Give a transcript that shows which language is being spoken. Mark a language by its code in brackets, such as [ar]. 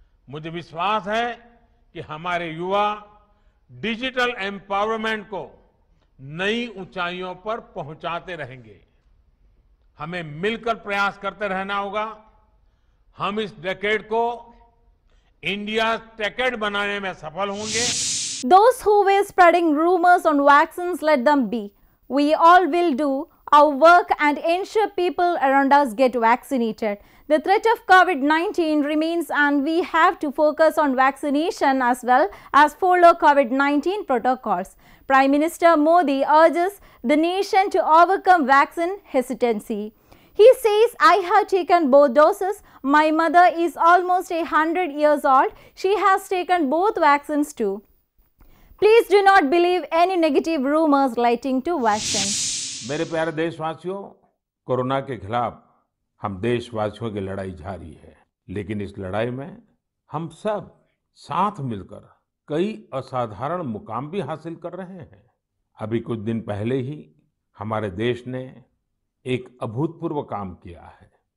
[hi] मुझे विश्वास है कि हमारे युवा डिजिटल एम्पावरमेंट को नई ऊंचाइयों पर पहुंचाते रहेंगे। हमें मिलकर प्रयास करते रहना होगा। हम इस डेकेड को इंडिया टेकेड बनाने में सफल होंगे। [en] Those who were spreading rumors on vaccines, let them be. We all will do our work and ensure people around us get vaccinated. The threat of COVID-19 remains and we have to focus on vaccination as well as follow COVID-19 protocols. Prime Minister Modi urges the nation to overcome vaccine hesitancy. He says, I have taken both doses. My mother is almost 100 years old. She has taken both vaccines too. Please do not believe any negative rumors relating to vaccine. [hi] मेरे प्यारे देशवासियों, corona के खिलाफ हम देशवासियों की लड़ाई जारी है, लेकिन इस लड़ाई में हम सब साथ मिलकर कई असाधारण मुकाम भी हासिल कर रहे हैं। अभी कुछ दिन पहले ही हमारे देश ने एक अभूतपूर्व काम किया है।